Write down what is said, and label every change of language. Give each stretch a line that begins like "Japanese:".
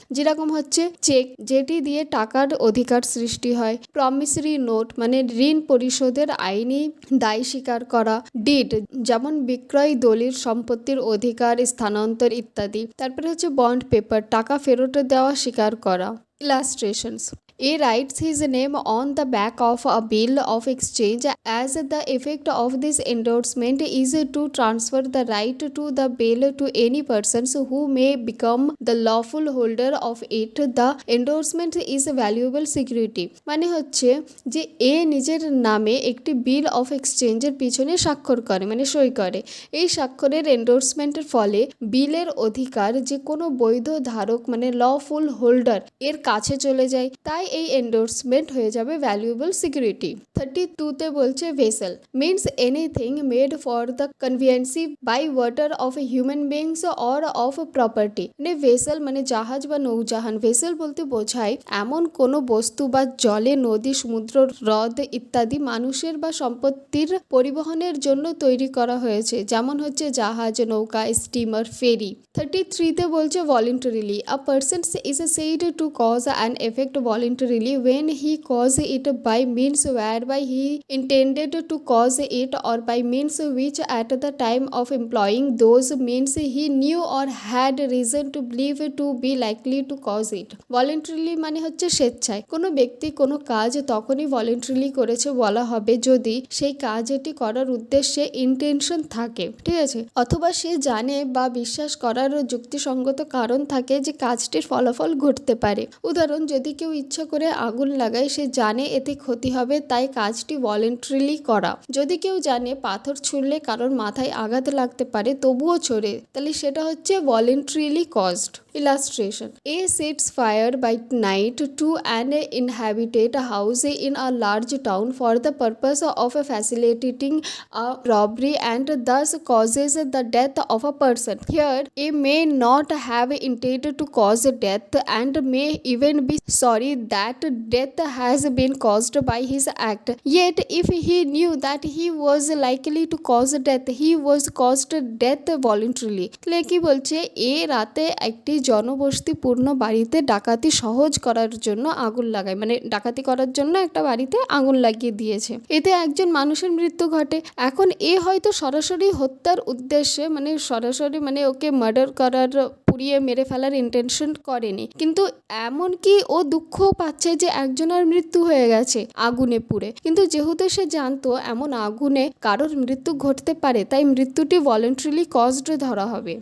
Bangla: যেরকম হচ্ছে চেক, যেটি দিয়ে টাকার অধিকার সৃষ্টি হয়, প্রমিসরি নোট মানে ঋণ পরিশোধের আইনি দায় স্বীকার করা, ডিড যেমন বিক্রয়, দলিল, সম্পত্তির অধিকার, স্থানান্তর ইত্যাদি। তারপরে হচ্ছে বন্ড পেপার, টাকা ফেরত দেওয়া স্বীকার করা।
English: Illustrations A writes his name on the back of a bill of exchange as the effect of this endorsement is to transfer the right to the bill to any persons who may become the lawful holder of it. The endorsement is a valuable security।
Bangla: মানে হচ্ছে যে এ নিজের নামে একটি বিল of এক্সচেঞ্জের পিছনে স্বাক্ষর করে মানে সই করে। এই স্বাক্ষরের এন্ডোর্সমেন্টের ফলে বিলের অধিকার যে কোনো বৈধ ধারক মানে লফুল হোল্ডার এর কাছে চলে যায়, তাই এই এন্ডোর্সমেন্ট হয়ে যাবে ভ্যালুয়েবল সিকিউরিটি। 32 তে বলছে
English: Vessel means anything made for the conveyance by water of human beings or of property.
Bangla: মানে ভেসেল মানে জাহাজ বা নৌজাহান। ভেসেল বলতে বোঝায় এমন কোনো বস্তু বা জলে, নদী, সমুদ্র, হ্রদ ইত্যাদি মানুষের বা সম্পত্তির পরিবহনের জন্য তৈরি করা হয়েছে, যেমন হচ্ছে জাহাজ, নৌকা, স্টিমার, ফেরি। 33 তে বলছে
English: Voluntarily a person is said to cause an effect voluntarily when he caused it by means whereby he intended to cause it or by means which at the time of employing those means he knew or had reason to believe to be likely to cause it।
Bangla: voluntarily মানে হচ্ছে স্বেচ্ছায়। কোনো ব্যক্তি কোনো কাজ তখনই voluntarily করেছে বলা হবে যদি সেই কাজটি করার উদ্দেশ্যে ইন্টেনশন থাকে, ঠিক আছে, অথবা সে জানে বা বিশ্বাস করার যুক্তিসঙ্গত কারণ থাকে যে কাজটির ফলাফল ঘটতে পারে। উদাহরণ, যদি কেউ ইচ্ছা করে আগুন লাগায়, সে জানে এতে ক্ষতি হবে তাই কাজটি ভলেন্টারিলি করা। যদি কেউ জানে পাথর ছুঁড়লে কারোর মাথায় আঘাত লাগতে পারে তবুও ছোড়ে, তাহলে সেটা হচ্ছে voluntarily caused.
English: Illustration A sets fire by night to an inhabited house in a large town for the purpose of facilitating a robbery and thus causes the death of a person. Here A may not have intended to cause death and may even be sorry that death has been caused by his act, yet if he knew that he was likely to cause death he was caused death voluntarily।
Bangla: তাহলে কি বলছে, এ রাতে একটি জনবসতিপূর্ণ বাড়িতে ডাকাতি সহজ করার জন্য আগুন লাগায়, মানে ডাকাতি করার জন্য একটা বাড়িতে আগুন লাগিয়ে দিয়েছে। এতে একজন মানুষের মৃত্যু ঘটে। এখন এ হয়তো সরাসরি হত্যার উদ্দেশ্যে, মানে সরাসরি মানে ওকে মার্ডার করার, পুড়িয়ে মেরে ফেলার ইন্টেনশন করেনি, কিন্তু এমনকি ও দুঃখও পাচ্ছে যে একজনের মৃত্যু হয়ে গেছে আগুনে পুড়ে, কিন্তু যেহেতু সে জানতো এমন আগুনে কারোর মৃত্যু ঘটতে পারে, তাই মৃত্যুটি ভলেন্টারিলি কজড ধরা হবে।